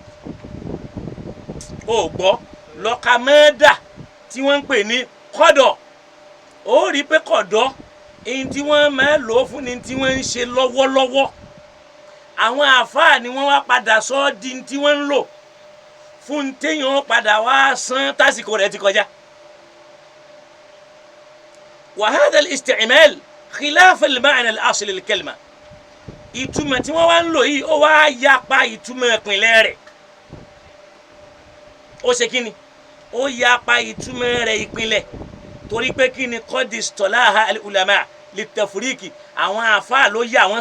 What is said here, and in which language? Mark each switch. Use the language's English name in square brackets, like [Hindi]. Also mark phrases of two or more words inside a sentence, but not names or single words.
[Yoruba] ó gbọ́ lọ́ọ́ Mada tí wọ́n ń pè ní Qada ó rí pé Qada èyí tí wọ́n máa lò ó fún ni tí wọ́n ń ṣe lọ́wọ́lọ́wọ́ àwọn àfáà ni wọ́n wá padà sọ ọ́ di tí wọ́n ń lò fún téèyàn padà wá san tásìkò rẹ̀ ti kọjá. [Arabic] وهذا الاستعمال خلاف المعنى الأصل للكلمة [Yoruba] ìtumọ̀ tí wọ́n wá ń lò yìí ó wá yapa ìtumọ̀ ìpìnlẹ̀ rẹ̀ ó ṣe kí ni ó yapa ìtumọ̀ rẹ̀ ìpìnlẹ̀ torí pé kí ni [Arabic] قد اصطلح العلماء للتفريق [Yoruba] àwọn àfáà ló yà wọ́n